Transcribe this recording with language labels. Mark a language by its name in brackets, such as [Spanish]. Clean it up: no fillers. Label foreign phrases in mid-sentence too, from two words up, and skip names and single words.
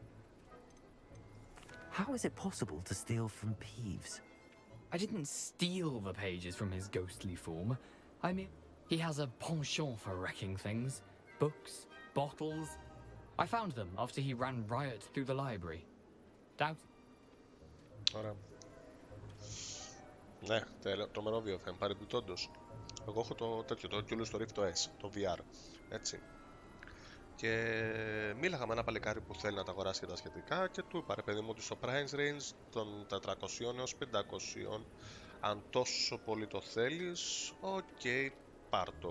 [English] How is it possible to steal from Peeves? I didn't steal the pages from his ghostly form. I mean, he has a penchant for wrecking things. Books, bottles. I found them after he ran riot through the library. Doubt? [Greek] Ωραία. Ναι, τρομερό βιοφέν, παρεμπιπτόντως. Εγώ έχω το τέτοιο, το Oculus το Rift S, το VR, έτσι. Και μίλαγα με ένα παλικάρι που θέλει να τα αγοράσει και τα σχετικά και του είπα, ρε παιδί μου, ότι στο [English] price range [Greek] των 400 έως 500, αν τόσο πολύ το θέλεις, οκ, πάρ' το.